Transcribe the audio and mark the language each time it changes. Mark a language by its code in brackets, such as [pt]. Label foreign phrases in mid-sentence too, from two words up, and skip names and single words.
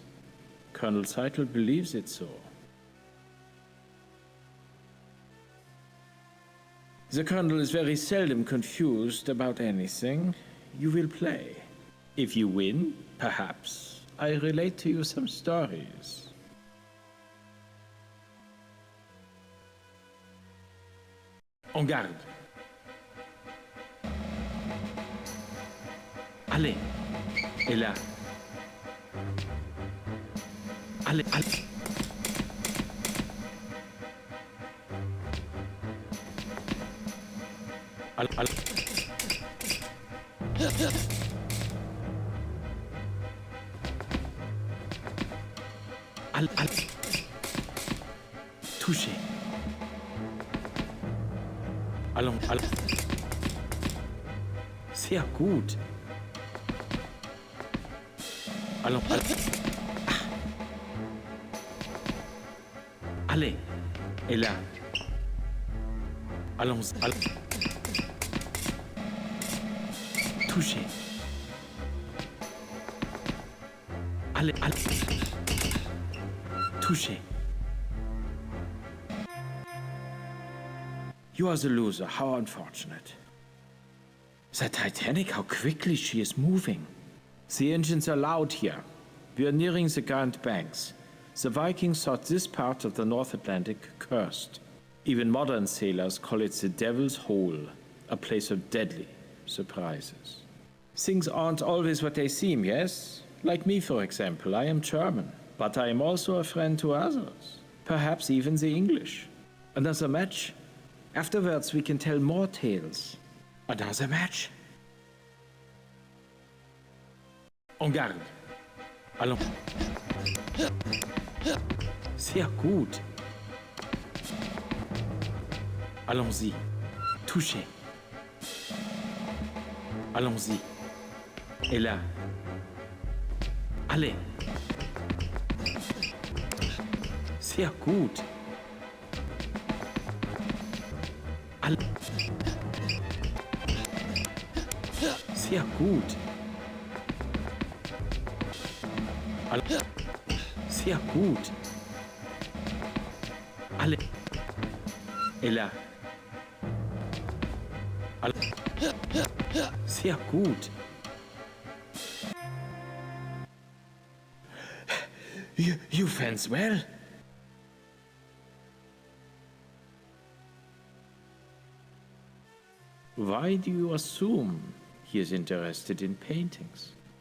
[en] Colonel Seitel believes it so. The Colonel is very seldom confused about anything. You will play. If you win, perhaps, I relate to you some stories. [fr] En garde. Allez. Et là. Allez, allez. Allez, allez. Allez, allez. Touché. Allons, allons. [de] Sehr gut. [fr] Allons, allons. Allez. Et là. Allons, allons. Touché. Allez, allez. Touché. [en] You are the loser. How unfortunate. The Titanic, how quickly she is moving. The engines are loud here. We are nearing the Grand Banks. The Vikings thought this part of the North Atlantic cursed. Even modern sailors call it the Devil's Hole, a place of deadly surprises. Things aren't always what they seem, yes? Like me, for example. I am German, but I am also a friend to others. Perhaps even the English. Another match? Afterwards, we can tell more tales. Another match? [fr] En garde. Allons. [de] Sehr gut. [fr] Allons-y. Touchez. Allons-y. Et là. Allez. [de] Sehr gut. [fr] Allez. [de] Sehr gut. [fr] Allez. [de] Sehr gut. [fr] Allez. Et là. Allez. [de] Sehr gut. [en] You fence well? Why do you assume he is interested in paintings?